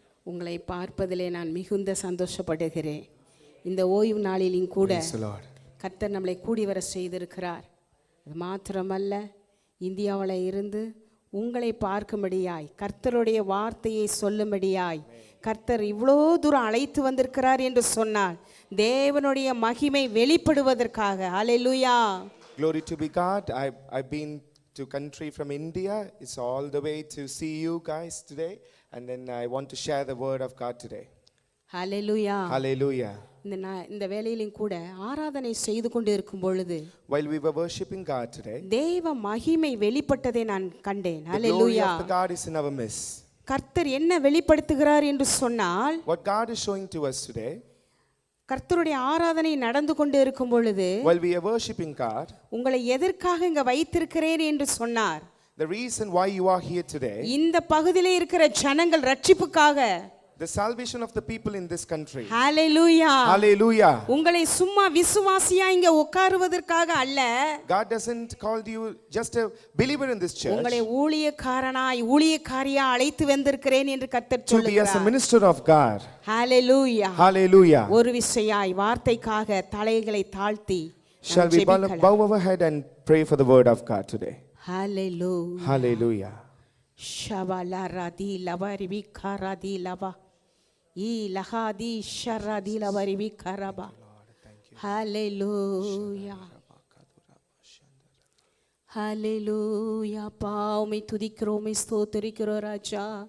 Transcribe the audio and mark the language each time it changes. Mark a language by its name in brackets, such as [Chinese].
[Tamil] உங்களை பார்ப்பதிலே நான் மிகுந்த சந்தோஷப்படுகிறேன். இந்த ஓய்வு நாளிலும் கூட கர்த்தர் நம்மளை கூடி வர செய்திருக்கிறார். அது மாத்திரமல்ல, இந்தியாவில் இருந்து உங்களை பார்க்கும்படியாய், கர்த்தருடைய வார்த்தையை சொல்லும்படியாய் கர்த்தர் இவ்வளோ தூரம் அழைத்து வந்திருக்கிறார் என்று சொன்னால் தேவனுடைய மகிமை வெளிப்படுவதற்காக. ஹல்லேலூயா. [English] Glory to be God. I've been to country from India. It's all the way to see you guys today, and then I want to share the word of God today. Hallelujah. Hallelujah. [Tamil] இந்த வேளையிலும் கூட ஆராதனை செய்து கொண்டு இருக்கும் பொழுது [English] While we were worshiping God today, [Tamil] தேவ மகிமை வெளிப்பட்டதை நான் கண்டேன். [English] the glory hallelujah. of the God is in our midst. [Tamil] கர்த்தர் என்ன வெளிப்படுத்துகிறார் என்று சொன்னால், [English] What God is showing to us today, [Tamil] கர்த்தருடைய ஆராதனை நடந்து கொண்டு இருக்கும் பொழுது [English] while we are worshiping God, [Tamil] உங்களை எதற்காக இங்க வைத்திருக்கிறேன் என்று சொன்னார். [English] the reason why you are here today, [Tamil] இந்த பகுதியிலே இருக்கிற ஜனங்கள் ரட்சிப்புக்காக, [English] the salvation of the people in this country. Hallelujah. Hallelujah. [Tamil] உங்களை சும்மா விசுவாசியா இங்க உட்காருவதற்காக அல்ல, [English] God doesn't call you just a believer in this church, [Tamil] உங்களை ஊழியக்காரனாய் ஊழியக்காரியா அழைத்து வந்திருக்கிறேன் என்று கர்த்தர் [English] to be as a [Tamil] சொல்லுகிறார். [English] minister of God. Hallelujah. Hallelujah. [Tamil] ஒரு விசையாய் வார்த்தைக்காக தலைகளை தாழ்த்தி [English] Shall we bow our head and pray for the word of God today? Hallelujah. Hallelujah. ஷவலா Rati லவரிவி கரதி லவா E லஹாதி ஷரதி லவரிவி கரபா. Hallelujah. [Tamil] ஹalleluya. பாவுமை துதிக்கிறோம், ஸ்தோத்திரிக்கிறோம் ராஜா.